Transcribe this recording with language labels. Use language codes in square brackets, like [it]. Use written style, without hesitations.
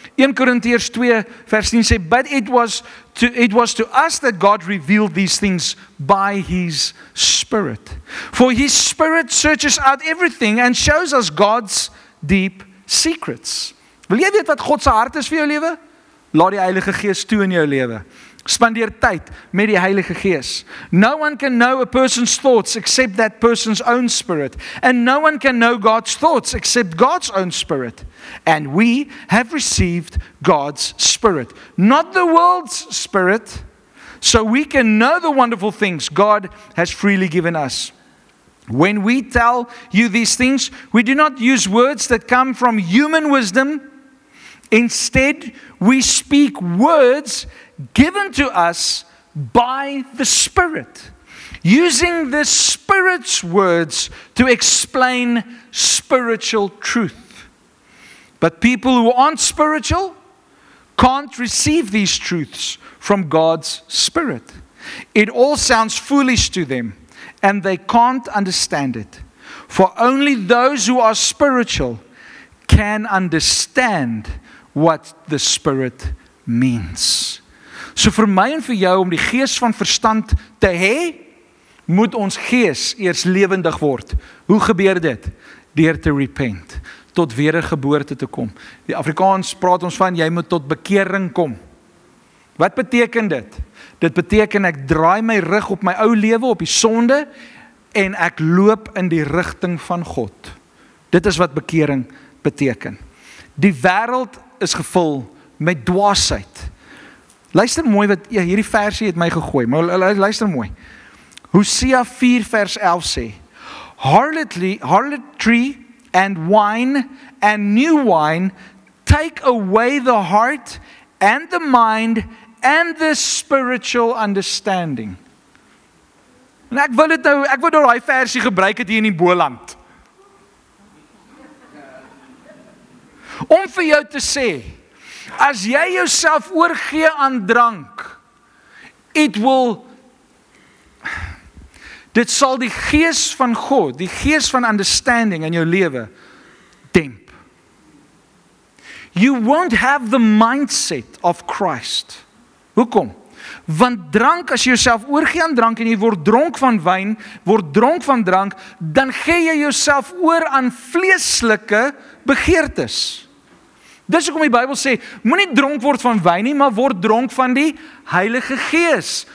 [af] 1 Korintiërs 2 vers 10 sê, [en] but it was to us that God revealed these things by His Spirit. For His Spirit searches out everything and shows us God's deep secrets. [af] Wil jy weet wat God se hart is vir jou lewe? Laat die Heilige Gees toe in jou lewe. Spandeer tyd met die Heilige Gees. [en] No one can know a person's thoughts except that person's own spirit. And no one can know God's thoughts except God's own spirit. And we have received God's Spirit, not the world's spirit, so we can know the wonderful things God has freely given us. When we tell you these things, we do not use words that come from human wisdom. Instead, we speak words given to us by the Spirit, using the Spirit's words to explain spiritual truth. But people who aren't spiritual can't receive these truths from God's Spirit. It all sounds foolish to them, and they can't understand it. For only those who are spiritual can understand what the Spirit means. [af] So vir my en vir jou om die gees van verstand te hê, moet ons gees eers lewendig word. Hoe gebeur dit? Deur te repent, tot wedergeboorte te kom. Die Afrikaans praat ons van, jy moet tot bekering kom. Wat beteken dit? Dit beteken ek draai my rug op my ou lewe, op die sonde, en ek loop in die rigting van God. Dit is wat bekering beteken. Die wêreld is gevul met dwaasheid. Luister mooi wat, ja, hierdie versie het my gegooi, maar luister mooi. Hosea 4 vers 11 sê, [en] Harlotry and wine and new wine take away the heart and the mind and the spiritual understanding. [af] En ek wil daai versie gebruik het hier in die Boland. Om vir jou te sê, as jy jouself oorgee aan drank, dit sal die gees van God, die gees van understanding in jou lewe demp. [en] You won't have the mindset of Christ. [af] Hoekom? Want drank, as jy jouself oorgee aan drank en jy word dronk van wyn, word dronk van drank, dan gee jy jouself oor aan vleeslike begeertes. Dis hoekom die Bybel sê, moenie dronk word van wyn nie, maar word dronk van die Heilige Gees.